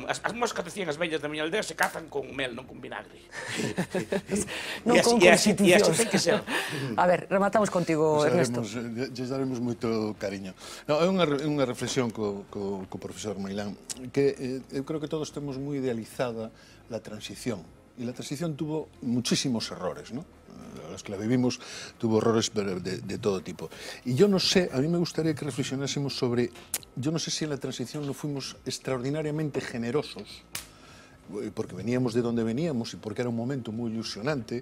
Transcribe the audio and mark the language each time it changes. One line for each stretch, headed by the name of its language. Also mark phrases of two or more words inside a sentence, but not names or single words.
Galician: As moscas que decían as vellas da miña aldea se cazan con mel, non con vinagre. Non con constitucións. E así ten que ser. A ver, rematamos contigo, Ernesto. Lles daremos moito cariño. É unha reflexión co profesor Meilán, que eu creo que todos temos moi idealizada
Spanish: la transición. E la transición tuvo muchísimos errores, ¿no? Los que la vivimos tuvo errores de todo tipo. Y yo no sé, a mí me gustaría que reflexionásemos sobre, yo no sé si en la transición no fuimos extraordinariamente generosos, porque veníamos de donde veníamos y porque era un momento muy ilusionante.